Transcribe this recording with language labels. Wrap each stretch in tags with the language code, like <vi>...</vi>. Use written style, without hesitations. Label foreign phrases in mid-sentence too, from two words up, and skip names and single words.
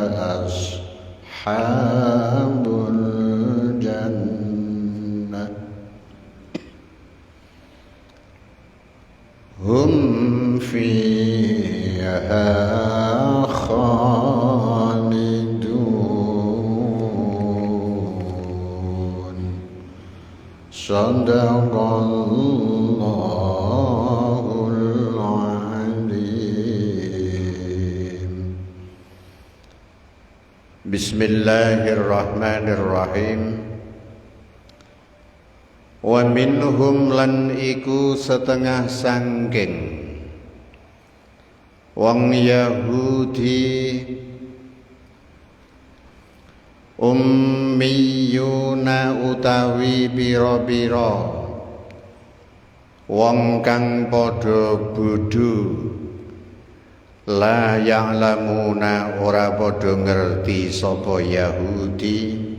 <ar>أصحاب الجنة هم فيها صدق الله العظيم. بسم الله الرحمن الرحيم. ومنهم</ar> <jv>lan iku setengah sangking wong Yahudi ummiyuna utawi bira-bira wong kang padha bodho</jv> <ar>لا يعلمون</ar> <jv>ora padha ngerti sapa Yahudi</jv>